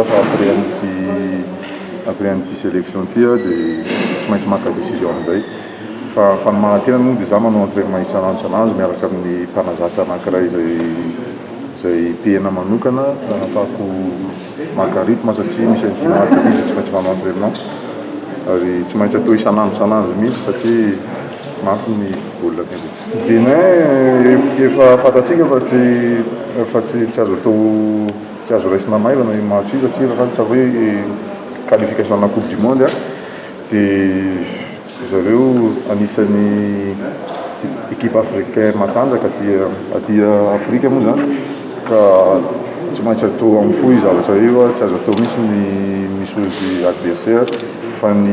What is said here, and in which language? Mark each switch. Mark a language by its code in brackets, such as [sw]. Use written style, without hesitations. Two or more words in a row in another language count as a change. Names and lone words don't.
[mg] fa après an'ity sélection ty dia tsy maintsy maka décision amin'izay fa ny manantena moa dia za manao entraînement isan'andro miaraka amin'ny mpanazatra anankiray izay pena manokana ahafahako maka rythme satria misy an'ity match ity tsy maintsy manao entraînement ary tsy maintsy atao isan'andro mihitsy satria mafy ny baolina kely. Benin efa fantatsika fa tsy azo raisina maivana ny match io satria raha hoe qualification na [fr] coupe du monde [mg] dia zareo anisan'ny [fr] équipe africaine [mg] matanjaka aty Afrika moa zany ka tsy maintsy atao amin'ny fo zavatra io tsy azo atao misy misy adversaire fa